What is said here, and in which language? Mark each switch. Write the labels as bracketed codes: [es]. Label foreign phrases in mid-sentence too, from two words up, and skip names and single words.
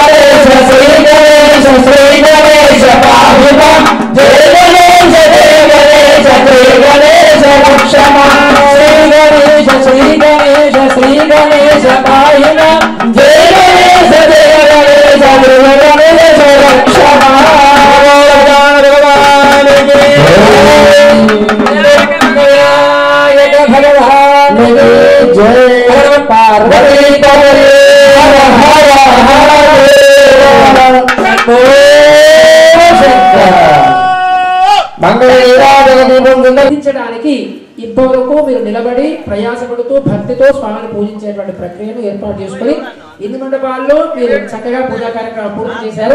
[sa] गणेश पाहि मां जय गणेश रक्षमां श्री गणेश पाहि मां जय गणेश रक्षमां भगवान जय पार्वती [te] పూజించడానికి ఇంతవరకు మీరు నిలబడి ప్రయాసపడుతూ భక్తితో స్వామిని పూజించేటువంటి ప్రక్రియను ఏర్పాటు చేసుకుని ఇన్ని మండపాల్లో మీరు చక్కగా పూజా కార్యక్రమం పూర్తి చేశారు.